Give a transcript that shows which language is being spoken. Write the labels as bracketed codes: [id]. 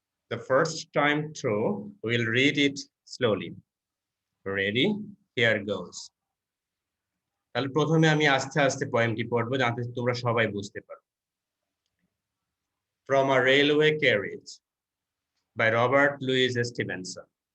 [en] The first time through, we'll read it slowly. Ready? Here goes. [bn] তাহলে প্রথমে আমি আস্তে আস্তে পোয়েমটি পড়বো যাতে তোমরা সবাই বুঝতে পারো। [en] From a Railway Carriage by Robert Louis Stevenson.